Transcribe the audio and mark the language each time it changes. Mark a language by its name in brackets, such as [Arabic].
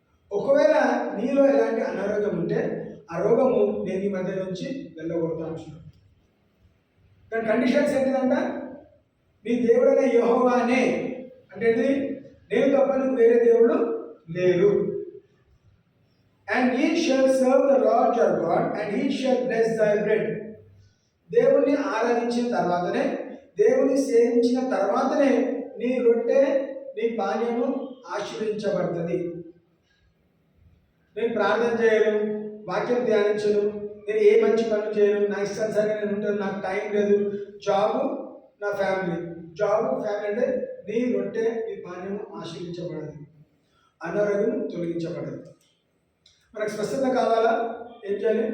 [Telugu] ఒకవేళ నీలో ఎలాంటి అనారోగ్యం ఉంటే ఆ రోగము నేను ఈ మధ్య నుంచి వెళ్ళగొడతాను. దాని కండిషన్స్ ఏంటిదంట? నీ దేవుడైన యెహోవానే, అంటే నేను తప్ప నువ్వు వేరే దేవుడు లేరు. [English] And he shall serve the Lord your God and he shall bless thy bread. [Telugu] దేవుణ్ణి ఆరాధించిన తర్వాతనే, దేవుని సేవించిన తర్వాతనే నీ రొట్టె నీ పానీయము ఆశీర్వదించబడుతుంది. నేను ప్రార్థన చేయను, వాక్యం ధ్యానించను, నేను ఏ మంచి పనులు చేయను, నా ఇష్టానుసారంగా నేను ఉంటాను, నాకు టైం లేదు, జాబు నా ఫ్యామిలీ, జాబు ఫ్యామిలీ అంటే నీ రొట్టె నీ పానీయము ఆశీర్వించబడదు, అనారోగ్యం తొలగించబడదు. మనకు స్వస్థత కావాలా? ఏం చేయాలి?